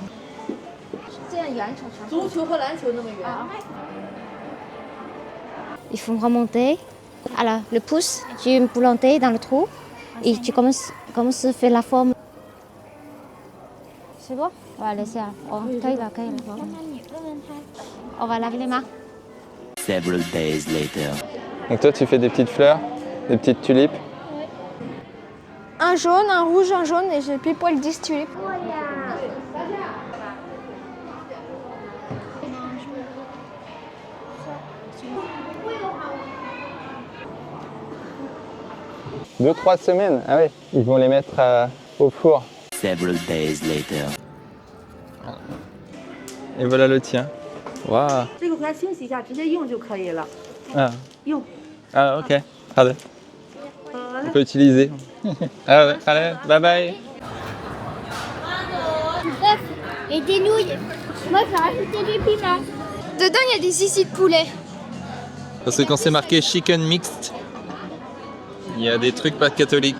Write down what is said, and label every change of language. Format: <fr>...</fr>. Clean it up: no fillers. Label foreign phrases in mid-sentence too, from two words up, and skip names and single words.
<fr>Il faut remonter. Alors, le pouce, tu plantes dans le trou et tu commences à faire la forme. C'est bon? On va laisser. On va laver les mains.</fr> <en>Several days later.</en> <fr>Donc toi, tu fais des petites fleurs, des petites tulipes. Un jaune, un rouge, un jaune et j'ai pile poil 10 tulipes. Deux, 3 semaines. Ah ouais, ils vont les mettre au four.</fr> <en>Several days later.</en> <fr>Et voilà le tien. Waouh.</fr> <zh>这个回来清洗一下，直接用就可以了。 Ah, 用。</zh> <fr>ah ok. Allez. On peut utiliser. Ah ouais, allez,</fr> <en>bye bye.</en> <fr>Et des nouilles. Moi, je vais rajouter du piment. Dedans, il y a des sissis de poulet. Parce que quand c'est marqué</fr> <en>chicken mixed,</en> <fr>il y a des trucs pas catholiques.</fr>